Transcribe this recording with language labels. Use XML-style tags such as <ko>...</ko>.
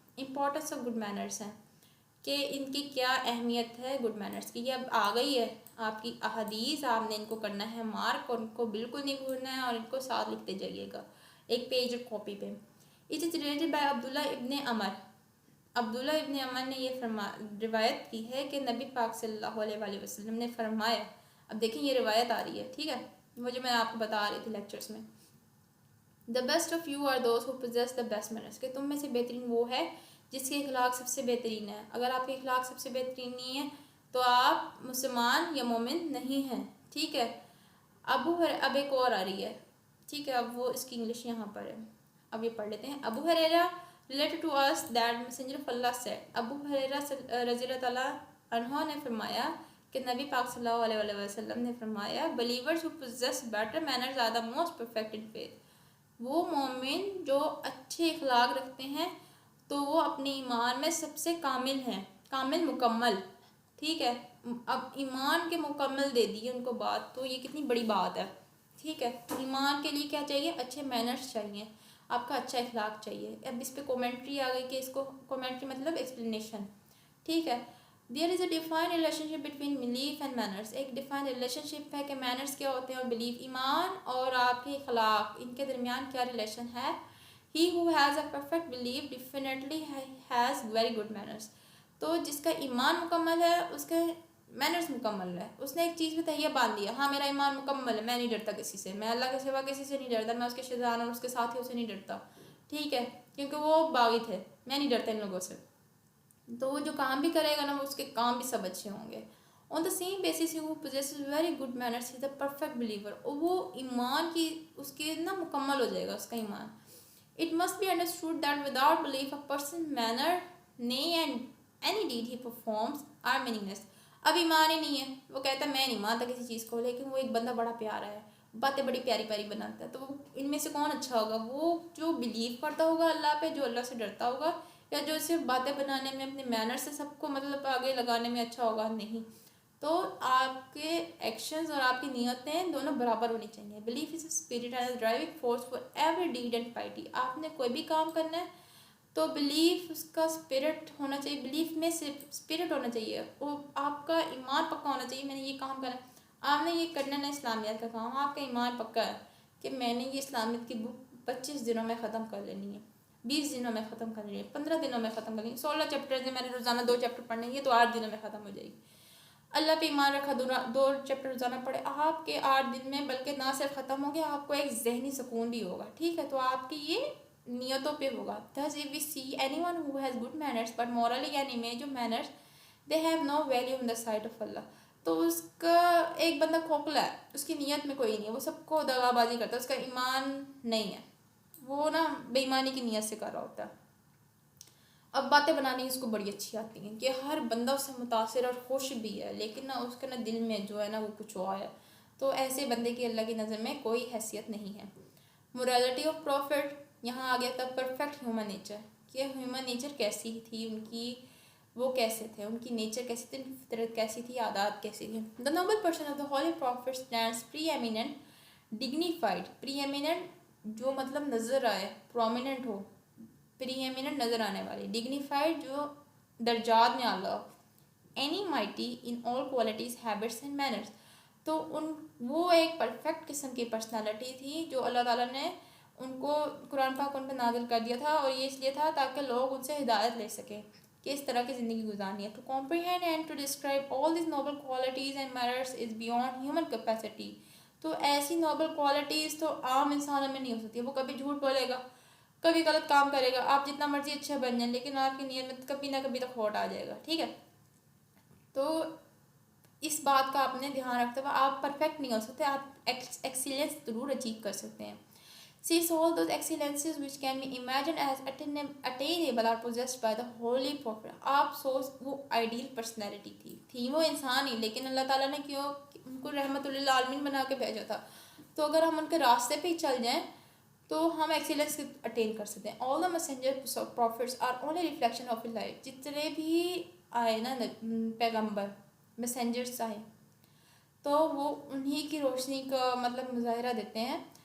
<en>importance of good manners</en> <ur>ہیں کہ ان کی کیا اہمیت ہے گڈ مینرس کی. یہ اب آ گئی ہے آپ کی احادیث، آپ نے ان کو کرنا ہے مارک اور ان کو بالکل نہیں بھولنا ہے اور ان کو ساتھ لکھتے جائیے گا ایک پیج اور کاپی پہ.</ur> <en>it is related by</en> <ur>عبداللہ ابن عمر. عبداللہ ابن عمر نے یہ روایت کی ہے کہ نبی پاک صلی اللہ علیہ وسلم نے فرمایا. اب دیکھیں یہ روایت آ رہی ہے، ٹھیک ہے، وہ جو میں آپ کو بتا رہی تھی لیکچرز میں.</ur> <en>The best of you are those who possess the best manners.</en> <ur>کہ تم میں سے بہترین وہ ہے جس کے اخلاق سب سے بہترین ہے. اگر آپ کے اخلاق سب سے بہترین نہیں ہے تو آپ مسلمان یا مومن نہیں ہیں، ٹھیک ہے. اب ایک اور آ رہی ہے، ٹھیک ہے، اب وہ اس کی انگلش یہاں پر ہے، اب یہ پڑھ لیتے ہیں.</ur> <en>Abu Hurairah related to us that messenger of Allah said.</en> <ur>ابو ہریرہ رضی اللہ تعالیٰ عنہ نے فرمایا کہ نبی پاک صلی اللہ علیہ وسلم نے فرمایا</ur> <en>believers who possess better manners are the most perfect in faith.</en> <ur>وہ مومن جو اچھے اخلاق رکھتے ہیں تو وہ اپنے ایمان میں سب سے کامل ہیں، کامل مکمل، ٹھیک ہے. اب ایمان کے مکمل دے دی ان کو بات، تو یہ کتنی بڑی بات ہے، ٹھیک ہے. ایمان کے لیے کیا چاہیے؟ اچھے مینرز چاہیے، آپ کا اچھا اخلاق چاہیے. اب اس پہ کومنٹری آ گئی کہ اس کو کومنٹری مطلب ایکسپلینیشن، ٹھیک ہے.</ur> <en>There is a defined relationship between belief and manners.</en> <ur>ایک ڈیفائن ریلیشن شپ ہے کہ مینرز کیا ہوتے ہیں اور بلیف، ایمان اور آپ کے اخلاق، ان کے درمیان کیا ریلیشن ہے.</ur> <en>He who has a perfect belief definitely has very good manners.</en> <ur>تو جس کا ایمان مکمل ہے اس کے مینرز مکمل ہے. اس نے ایک چیز میں تہیہ باندھ دیا, ہاں میرا ایمان مکمل ہے, میں نہیں ڈرتا کسی سے, میں اللہ کے سوا کسی سے نہیں ڈرتا, میں اس کے شیطان اور اس کے ساتھیوں سے نہیں ڈرتا, ٹھیک ہے, کیونکہ وہ باغی تھے, میں نہیں ڈرتا ان لوگوں سے. تو وہ جو کام بھی کرے گا نا, وہ اس کے کام بھی سب اچھے ہوں گے.</ur> <en>On the same basis who possesses very good manners he is a perfect believer.</en> <ur>اور وہ ایمان کی اس کے نا مکمل ہو جائے گا اس کا ایمان.</ur> <en>It must be understood that without belief a person's manner, nay and any deed he performs are meaningless.</en> <ur>اب ایمان ہی نہیں ہے, وہ کہتا ہے میں نہیں مانتا کسی چیز کو, لیکن وہ ایک بندہ بڑا پیارا ہے, باتیں بڑی پیاری پیاری بناتا ہے, تو ان میں سے کون اچھا ہوگا؟ وہ جو بلیو کرتا ہوگا اللہ پہ, جو اللہ سے ڈرتا ہوگا, یا جو صرف باتیں بنانے میں اپنے مینر سے سب کو مطلب آگے لگانے میں اچھا ہوگا؟ نہیں. تو آپ کے ایکشنز اور آپ کی نیتیں دونوں برابر ہونی چاہیے.</ur> <en>Believe is a spirit and driving force for every deed and piety.</en> <ur>آپ نے کوئی بھی کام کرنا ہے تو بلیف اس کا اسپرٹ ہونا چاہیے, بلیف میں صرف اسپرٹ ہونا چاہیے, وہ آپ کا ایمان پکا ہونا چاہیے. میں نے یہ کام کرنا ہے, آپ نے یہ کرنا ہے اسلامیات کا کام, آپ کا ایمان پکا ہے کہ میں نے یہ اسلامیت کی بک 25 دنوں میں ختم کر لینی ہے, 20 دنوں میں ختم کر لینی ہے, 15 دنوں میں ختم کر لینی ہے. 16 چیپٹرز ہیں, میں نے روزانہ 2 چیپٹر پڑھنے ہیں, یہ تو 8 دنوں میں ختم ہو جائے گی. اللہ پہ ایمان رکھا, 2 چیپٹر روزانہ پڑھے, آپ کے 8 دن میں بلکہ نہ صرف ختم ہو گیا, آپ کو ایک ذہنی سکون بھی ہوگا, ٹھیک ہے. تو آپ کی یہ نیتوں پہ ہوگا.</ur> <en>Thus if we see anyone who has good manners but morally an image of manners, they have no value in the sight of Allah.</en> <ur>تو اس کا ایک بندہ کھوکھلا ہے, اس کی نیت میں کوئی نہیں ہے, وہ سب کو دغا بازی کرتا ہے, اس کا ایمان نہیں ہے, وہ نا بے ایمانی کی نیت سے کر رہا ہوتا ہے. اب باتیں بنانی اس کو بڑی اچھی آتی ہیں کہ ہر بندہ اس سے متاثر اور خوش بھی ہے, لیکن نا اس کے نا دل میں جو ہے نا وہ کچھ اور ہے. تو ایسے بندے کی اللہ کی نظر میں کوئی حیثیت نہیں ہے.</ur> <en>morality of prophet,</en> <ur>یہاں آ گیا تھا</ur> <en>perfect human nature,</en> <ur>کہ ہیومن نیچر کیسی تھی ان کی, وہ کیسے تھے, ان کی نیچر کیسی تھی, ان کی فطرت کیسی تھی, عادات کیسی تھی.</ur> <en>The noble person of the holy prophet stands preeminent dignified.</en> <ur>Pre eminent جو مطلب نظر آئے, پرومیننٹ ہو, پری ایمیننٹ نظر آنے والی, ڈگنیفائڈ جو درجات میں اعلیٰ,</ur> <en>Any mighty in all qualities habits and manners.</en> <ur>تو وہ ایک پرفیکٹ قسم کی پرسنالٹی تھی جو اللہ تعالیٰ نے ان کو قرآن پاک ان پہ نازل کر دیا تھا, اور یہ اس لیے تھا تاکہ لوگ ان سے ہدایت لے سکیں کہ اس طرح کی زندگی گزارنی ہے.</ur> <en>To comprehend and to describe all these noble qualities and manners is beyond human capacity.</en> <ur>تو ایسی نوبل کوالٹیز تو عام انسانوں میں نہیں ہو سکتی. وہ کبھی جھوٹ بولے گا, کبھی غلط کام کرے گا, آپ جتنا مرضی اچھا بن جائیں, لیکن آپ کی نیت میں کبھی نہ کبھی تو کھوٹ آ جائے گا, ٹھیک ہے. تو اس بات کا آپ نے دھیان رکھتے ہوئے آپ پرفیکٹ نہیں ہو سکتے, آپ ایکسیلنس ضرور اچیو کر سکتے ہیں.</ur> <en>Seize all those excellences which can be imagined as attainable are possessed by the holy prophet.</en> <ur>آپ سوچ, وہ آئیڈیل پرسنالٹی تھی وہ انسان ہی, لیکن اللہ تعالیٰ نے کیوں ان کو رحمت للعالمین بنا کے بھیجا تھا. تو اگر ہم ان کے راستے پہ ہی چل جائیں تو ہم ایکسیلنس اٹین کر سکتے ہیں.</ur> <en>All the messenger prophets are only reflection of life.</en> <ur>جتنے بھی آئے نا پیغمبر, میسنجرس آئے, تو وہ انہی کی روشنی کا مطلب مظاہرہ دیتے ہیں.</ur>